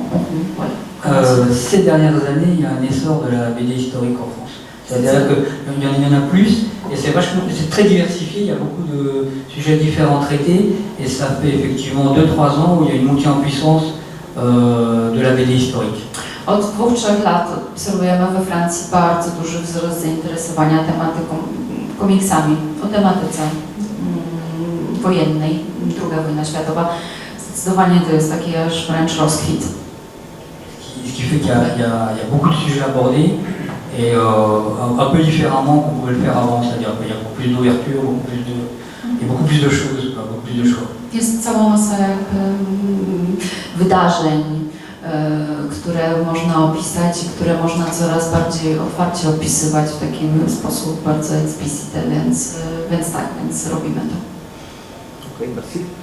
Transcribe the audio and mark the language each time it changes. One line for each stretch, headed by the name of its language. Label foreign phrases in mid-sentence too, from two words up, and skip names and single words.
French: Voilà. Ces dernières années, il y a un essor de la BD historique en France. C'est-à-dire qu'il y en a plus, et c'est très diversifié, il y a beaucoup de sujets différents traités, et ça fait effectivement 2-3 ans où il y a une montée en puissance de la BD historique.
Polish: Od 2-3 lat obserwujemy we Francji bardzo duży wzrost zainteresowania tematyką, komiksami o tematyce wojennej, II wojna światowa. Zdecydowanie to jest taki aż wręcz rozkwit.
French: Ce qui fait qu'il y a beaucoup de sujets abordés et un peu différemment qu'on pouvait le faire avant, c'est-à-dire qu'il y a beaucoup plus d'ouverture, beaucoup plus de choses, beaucoup plus de choix.
Polish: Jest cała masa wydarzeń, które można opisać i które można coraz bardziej otwarcie opisywać w taki sposób bardzo explicity, więc tak, więc robimy to.
French: Okej, merci.